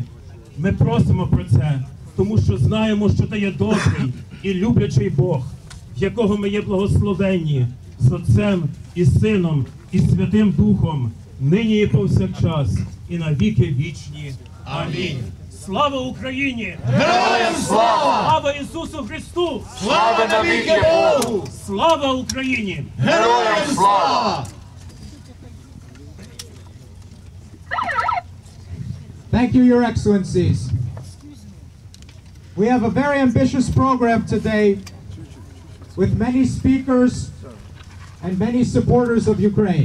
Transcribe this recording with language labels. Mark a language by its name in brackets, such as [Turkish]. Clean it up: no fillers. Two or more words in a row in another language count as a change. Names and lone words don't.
[Ukrainian] Ми просимо про це, тому що знаємо, що Ти є добрий і люблячий Бог, в якого ми є благословенні з Отцем і Сином і Святим Духом, нині і повсякчас, і на віки вічні. Амінь. Слава Україні! Героям слава! Слава Ісусу Христу! Слава навіки Богу! Слава Україні! Героям слава! [English] Thank you, Your Excellencies. We have a very ambitious program today with many speakers and many supporters of Ukraine.